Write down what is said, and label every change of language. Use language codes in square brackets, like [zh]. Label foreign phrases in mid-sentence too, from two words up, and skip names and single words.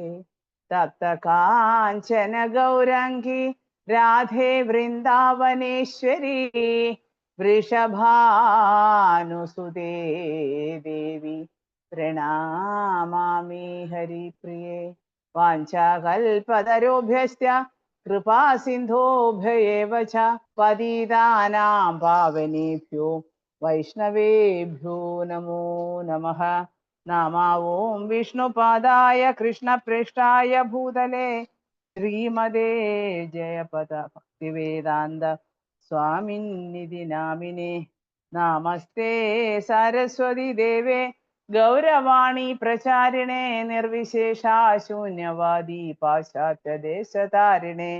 [sa] തപ്ത കാഞ്ചന ഗൗരാംഗി രാധേ വൃന്ദാവനേശ്വരി വൃഷഭാനുസുതേ ദേവി പ്രണാമാമി ഹരിപ്രിയേ. വാഞ്ചാകൽപതരോഭ്യശ്ച കൃപാ സിന്ധോഭ്യയേവ ച പതിതാനാം പാവനേഭ്യോ വൈഷ്ണവേഭ്യോ നമോ നമഃ. നമോ വിഷ്ണുപാദായ കൃഷ്ണപ്രേഷ്ഠായ ഭൂതലേ ശ്രീമതേ ജയപദ ഭക്തിവേദാന്ത സ്വാമിന്നിധി നാമിനേ. നമസ്തേ സരസ്വതി ദേവേ ഗൗരവാണി പ്രചാരിണേ നിർവിശേഷാശൂന്യവാദി പാശ്ചാത്യദേശതാരിണേ.